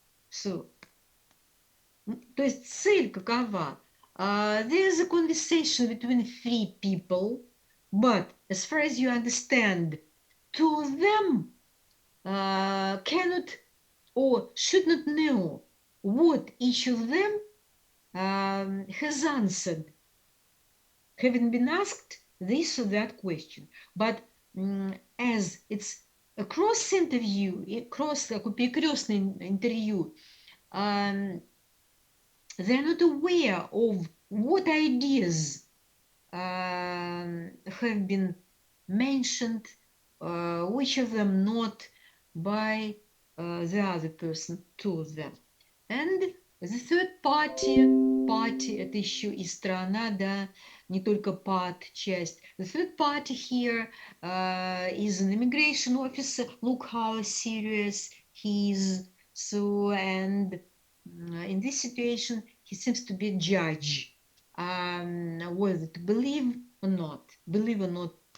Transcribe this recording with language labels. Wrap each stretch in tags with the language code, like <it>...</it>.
<ru>So, то есть цель какова?</ru> <en>There's a conversation between three people, but as far as you understand, two of them cannot or should not know what each of them has answered, having been asked this or that question. But as it's a cross-interview,</en> <ru>такое перекрестное интервью,</ru> <en>they're not aware of what ideas have been mentioned, which of them not by the other person told them. And the third party</en> <ru>это еще и сторона, да, не только part часть.</ru> <en>The third party here is an immigration officer. Look how serious he is. So, and in this situation, he seems to be a judge. Whether to believe or not believe.</en>